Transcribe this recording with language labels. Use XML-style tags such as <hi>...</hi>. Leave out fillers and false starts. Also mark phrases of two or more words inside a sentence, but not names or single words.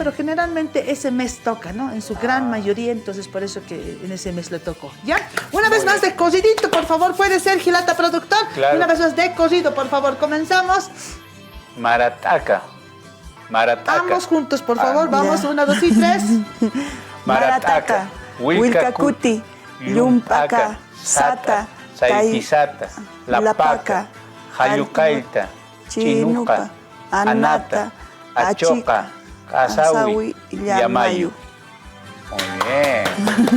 <es>Pero generalmente ese mes toca, ¿no? En su gran mayoría, entonces por eso que en ese mes le tocó. ¿Ya? Una vez más de cocidito, por favor, puede ser, Gilata productor. Claro. Una vez más de cocido, por favor, comenzamos.</es> <ay>Marataca. Marataca.</ay> <es>Ambos juntos, por favor, Ah, vamos, ya. 1, 2 y 3.</es> <ay>Marataca. Wilcacuti. Yumpaka. Sata. Saitisata. Lapaca. Hayucaita. Chinuca. Anata. Achoca. Casawi. Yamayu.</ay> <es>Muy bien.</es>